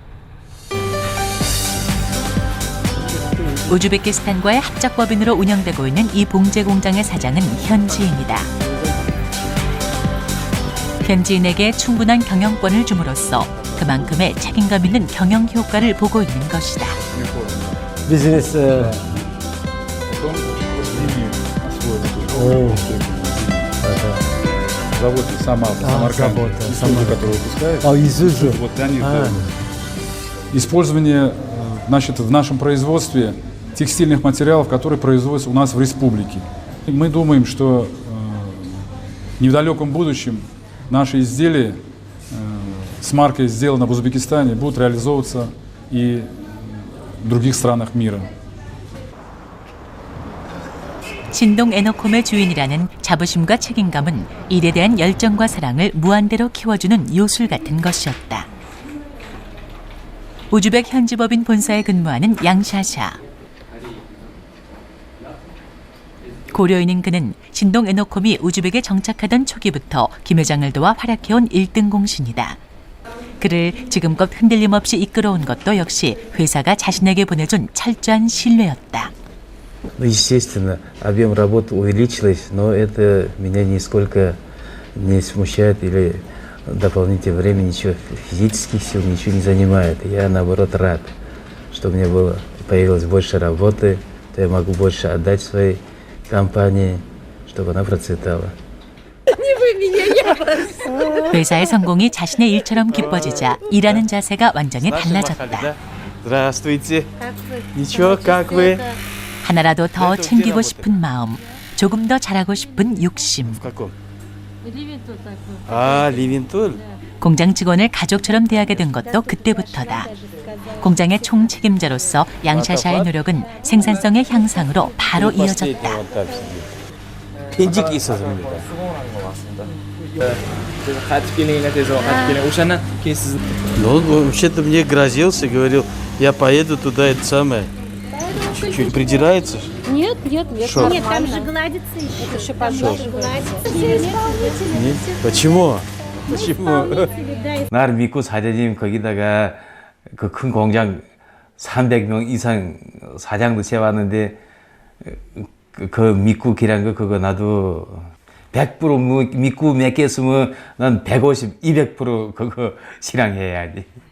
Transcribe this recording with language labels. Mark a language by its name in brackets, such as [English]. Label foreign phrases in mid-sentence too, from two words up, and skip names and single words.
[Korean] 우즈베키스탄과의 합작 법인으로 운영되고 있는 이 봉제 공장의 사장은 현지인이다. 현지인에게 충분한 경영권을 줌으로써 그만큼의 책임감 있는 경영 효과를 보고 있는 것이다. 비즈니스 [Russian] Завод Самарканд, Исузу, который выпускает. Исузу. Вот они, использование, значит, в нашем производстве текстильных материалов, которые производятся у нас в республике. И мы думаем, что в недалеком будущем наши изделия с маркой «Сделано в Узбекистане» будут реализовываться и в других странах мира. [Korean] 신동 에너콤의 주인이라는 자부심과 책임감은 일에 대한 열정과 사랑을 무한대로 키워주는 요술 같은 것이었다. 우즈벡 현지법인 본사에 근무하는 양샤샤. 고려인인 그는 신동 에너콤이 우즈벡에 정착하던 초기부터 김 회장을 도와 활약해온 1등 공신이다. 그를 지금껏 흔들림 없이 이끌어온 것도 역시 회사가 자신에게 보내준 철저한 신뢰였다. [Russian] Ну, естественно, объем работы увеличилось, но это меня нисколько не смущает или дополнительное время, ничего, физических сил ничего не занимает. Я, наоборот, рад, что у меня появилось больше работы, то я могу больше отдать своей компании, чтобы она процветала. [Korean] 회사의 성공이 자신의 일처럼 기뻐지자 일하는 자세가 완전히 달라졌다. [Russian] Здравствуйте. Ничего, как вы? [Korean] 하나라도 더 챙기고 싶은 마음, 조금 더 잘하고 싶은 욕심. [Russian] А, Ливентуль. [Korean] 공장 직원을 가족처럼 대하게 된 것도 그때부터다. 공장의 총책임자로서 양샤샤의 노력은 생산성의 향상으로 바로 이어졌다. 편집이 있었습니다. [Russian] Ну, вообще-то мне грозился, говорил, я поеду туда, это самое. Чуть-чуть придирается. Нет, нет, нет. Шо? Нет, там же гладится еще пожалуйста. Нет? Почему? Почему? [Korean] 날 믿고 사장님 거기다가 그 큰 공장 300명 이상 사장도 세웠는데 그 믿고 길한 거 그거 나도 100% 믿고 맡겼으면 난 150, 200% 그거 실행해야지.